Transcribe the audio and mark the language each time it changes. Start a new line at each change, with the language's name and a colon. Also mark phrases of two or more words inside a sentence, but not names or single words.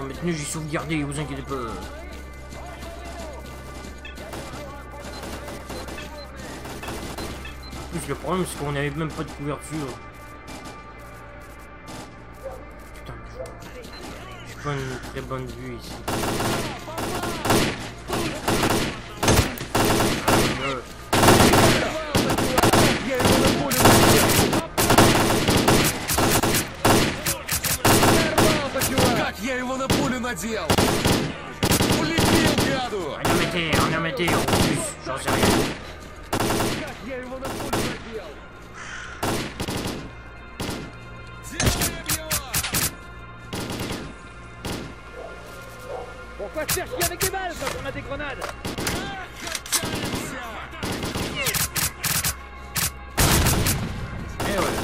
French: Maintenant j'ai sauvegardé, vous inquiétez pas. En plus le problème c'est qu'on n'avait même pas de couverture. Putain, j'ai pas une très bonne vue ici.
Russian: Я его на пулю надел! Улетел, гаду!
French: On a metté en plus, j'en sais rien.
Russian: Я его на пулю надел!
French: Pourquoi te faire chier avec des balles quand on a des grenades? Et voilà.